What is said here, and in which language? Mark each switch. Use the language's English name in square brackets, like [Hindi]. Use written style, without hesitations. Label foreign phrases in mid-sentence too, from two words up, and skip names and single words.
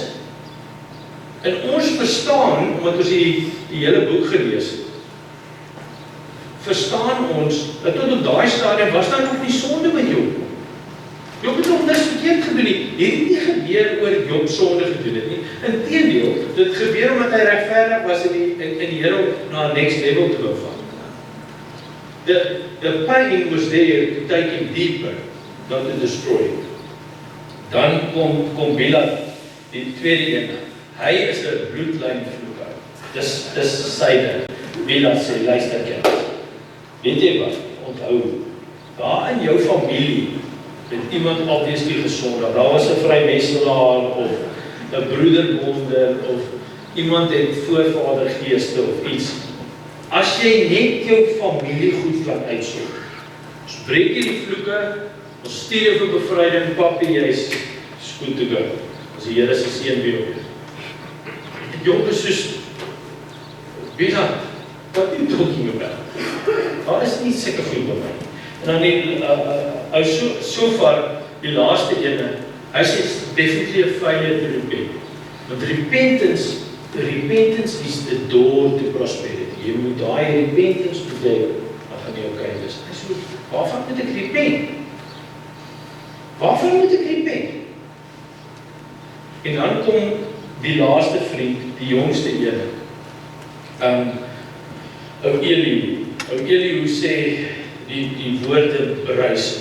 [Afrikaans] En ons verstaan, omdat ons die hele boek gelees het, verstaan ons, dat tot op daai stadium was daar nog nie sonde met Job. Job het nog niks verkeerd gedoen nie. Hierdie nie gebeur oor Job sonde gedoen het nie. Inteendeel, dit gebeur omdat hy regverdig was in die Here om na 'n [English] next level [Afrikaans] te wou vat. [English] The pain was there to take him deeper, not to destroy him. [Afrikaans] Dan kom Bilad, die tweede een. Hy is 'n bloedlynvloeker. Dis syde. Bilad sê, luister kind. Weet jy wat? Onthou, daar in jou familie het iemand obviously gesondig. Daar was 'n vrymesselaar of 'n broederbonde of iemand het voorvadergeeste of iets. As jy net jou familie goed kan uitsorg, ons breek jy die vloeke, ons stuur jou vir bevryding, papi, jy is [English] good to go. [Afrikaans] As die Here se seën weer op jou. Job is soos, [English] Bilad, what are you talking about? [Afrikaans] Daar is nie seker goed by my. En dan [English] so far, [Afrikaans] die laaste ene, hy sê [English] definitely a failure to repent. Want repentance is the door to prosperity. [Afrikaans] Jy moet daai [English] repentance today, [Afrikaans] dan gaan jy okay wees. Hy sê, waarvan moet ek repent? Waarvan moet ek repent? En dan kom die laaste vriend, die jongste ene. Ou Elihu sê die woorde bereis.